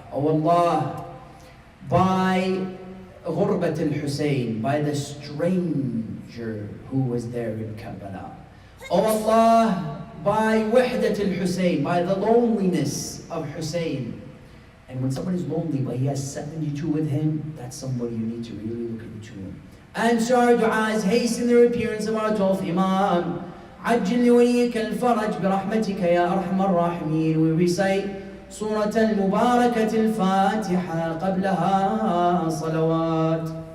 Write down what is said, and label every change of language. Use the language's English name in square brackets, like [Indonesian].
[English] Oh Allah, by Ghurbat al-Husayn, by the stranger who was there in Karbala. Oh Allah, by Wahdat al-Husayn, by the loneliness of Hussein. And when someone is lonely but he has 72 with him, that's somebody you need to really look into. Answer our du'as, hasten the appearance of our 12th Imam. [Arabic] عجل لوليك الفرج برحمتك يا أرحم الراحمين. [English] We recite [Arabic] سورة المباركة الفاتحة قبلها صلوات.